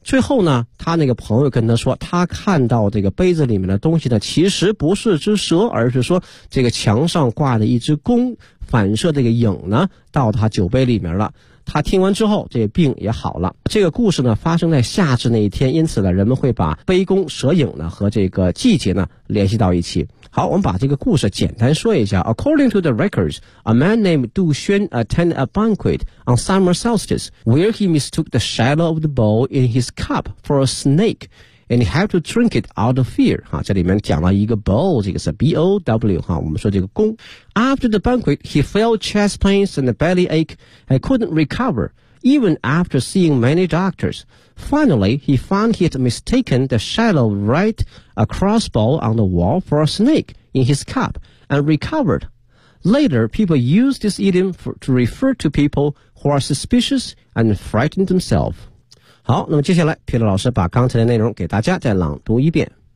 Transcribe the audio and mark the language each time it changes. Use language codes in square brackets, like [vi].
[zh] 最后呢他那个朋友跟他说，他看到这个杯子里面的东西呢其实不是只蛇，而是说这个墙上挂的一只弓反射这个影呢到他酒杯里面了。他听完之后这个病也好了。这个故事呢发生在夏至那一天，因此呢人们会把杯弓蛇影呢和这个季节呢联系到一起。好，我们把这个故事简单说一下。 [en] According to the records, a man named Du Xuan attended a banquet on summer solstice where he mistook the shadow of the bowl in his cup for a snake and he had to drink it out of fear。 [zh] 这里面讲了一个 bowl， 这个是 B-O-W， 我们说这个弓。 [en] After the banquet, he felt chest pains and belly ache and couldn't recover even after seeing many doctors. Finally, he found he had mistaken the shadow right across bowl on the wall for a snake in his cup and recovered. Later, people used this idiom to refer to people who are suspicious and frightened themselves. [zh] 好，那么接下来皮特老师把刚才的内容给大家再朗读一遍。